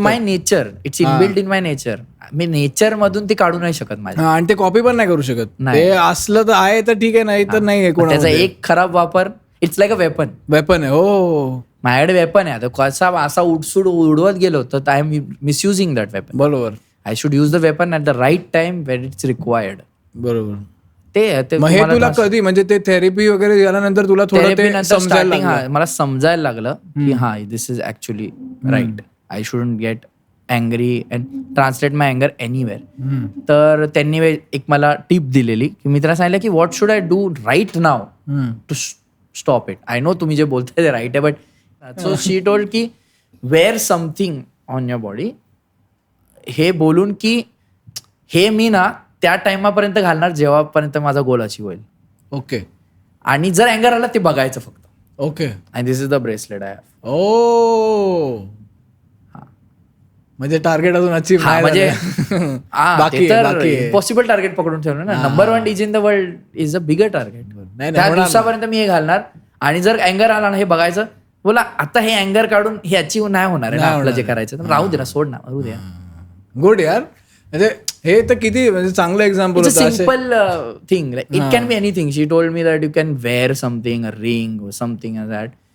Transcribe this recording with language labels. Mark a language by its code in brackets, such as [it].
[en] My nature, it's inbuilt in my nature. [mr] मी nature मधून ती काढू नाही शकत माझ्या. आणि ते कॉपी पण नाही करू शकत. नाही. ते असलं तर आहे तर ठीक आहे, नाही तर नाही आहे. त्याचा कोणामध्ये एक खराब वापर, [en] It's like a weapon. [mr] Weapon आहे. हो माझ्याकडे वेपन आहे, आता कसा असा उडसूड उडवत गेलो तर [en] I am misusing that weapon. [mr] बरोबर [en] I should use the weapon at the right time when it's required. [mr] बरोबर. ते मग हे तुला कधी म्हणजे ते थेरपी वगैरे झाल्यानंतर तुला थोडं [en] therapy [mr] ते नंतर समजायला [en] starting [mr] लागलं? मला समजायला लागलं की हा [en] This is actually right. I shouldn't get angry and translate my अँगर anywhere. [mr] तर त्यांनी एक मला टिप दिलेली की मी त्याला सांगितलं की [en] What should I do right now to stop it. I know [mr] तुम्ही जे बोलताय ते [en] Right आहे, but so she told की wear something on your body. [mr] हे बोलून की हे मी ना त्या टाइमापर्यंत घालणार जेव्हापर्यंत माझा गोल अचीव होईल. [en] okay [mr] आणि जर अँगर आला ते बघायचं फक्त. [en] Okay. आणि this is the bracelet I have. [mr] ओ म्हणजे टार्गेट अजून अचीव्ह नाही म्हणजे झालं. बाकी पॉसिबल टार्गेट पकडून ठेवलं ना. [en] Number 1 DJ in the world is a bigger target. [mr] त्या दिवसापर्यंत मी हे घालणार आणि जर अँगर आला ना हे बघायचं. बोला आता हे अँगर काढून हे अचीव्ह नाही होणार आहे ना आपलं जे करायचं. तर राहू दे ना, सोड ना, करू द्या. [en] good [mr] यार. म्हणजे हे तर किती म्हणजे चांगलं एक्झाम्पल होतं. [en] Simple thing, it can be anything. She told me that you can wear something, a ring something that.